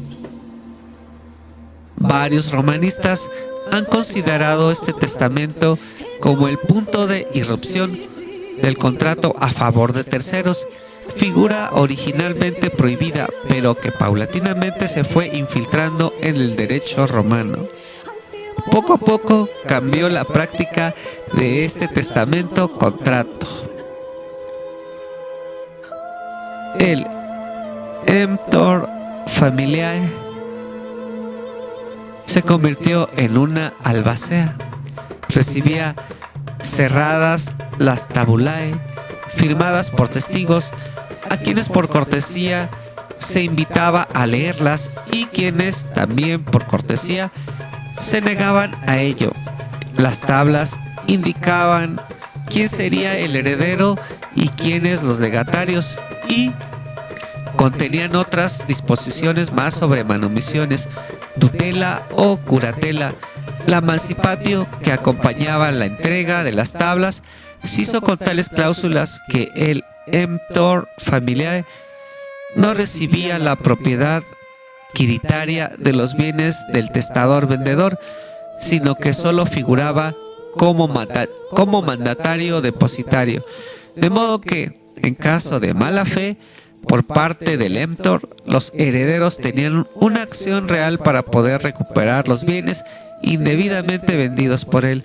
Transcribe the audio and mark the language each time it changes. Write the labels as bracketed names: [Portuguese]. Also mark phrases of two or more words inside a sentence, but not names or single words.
[Spanish] Varios romanistas han considerado este testamento como el punto de irrupción del contrato a favor de terceros, figura originalmente prohibida, pero que paulatinamente se fue infiltrando en el derecho romano. Poco a poco cambió la práctica de este testamento contrato. El [Latin] emptor familiae [Spanish] se convirtió en una albacea. Recibía cerradas las tabulae, firmadas por testigos, a quienes por cortesía se invitaba a leerlas y quienes también por cortesía se negaban a ello. Las tablas indicaban quién sería el heredero y quiénes los legatarios, y contenían otras disposiciones más sobre manumisiones, tutela o curatela. La mancipatio que acompañaba la entrega de las tablas se hizo con tales cláusulas que el [Latin] emptor familiae [Spanish] no recibía la propiedad quiritaria de los bienes del testador vendedor, sino que solo figuraba como mandatario depositario, de modo que, en caso de mala fe por parte del emptor, los herederos tenían una acción real para poder recuperar los bienes indebidamente vendidos por él.